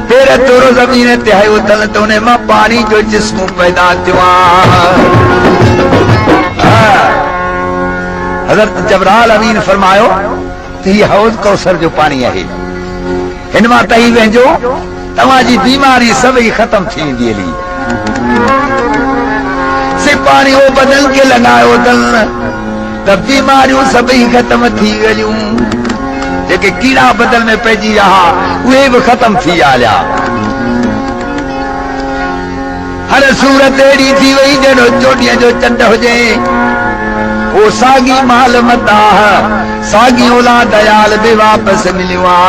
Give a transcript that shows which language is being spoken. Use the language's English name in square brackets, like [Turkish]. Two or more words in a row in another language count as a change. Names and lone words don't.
[Sindhi] फिर तुरो ज़मीन ते आयो तन त उन मां पानी जो जिस्म पैदा थियो हज़रत जबराल अमीन फरमायो त हीउ हौज़ कौसर जो पानी आहे हिन मां तई वेंजो तव्हांजी बीमारी सभई ख़त्म थी वेंदी हली से पानी वो बदन के लगायो अथन त बीमारियूं सभई ख़त्म थी वयूं जेके कीड़ा बदन में पइजी रहा उहे बि ख़त्म थी आया हर सूरत अहिड़ी थी वई जहिड़ो चोॾीअ जो चंड हुजे वो साॻी माल मता साॻी औलाद दयाल बि वापसि मिलियो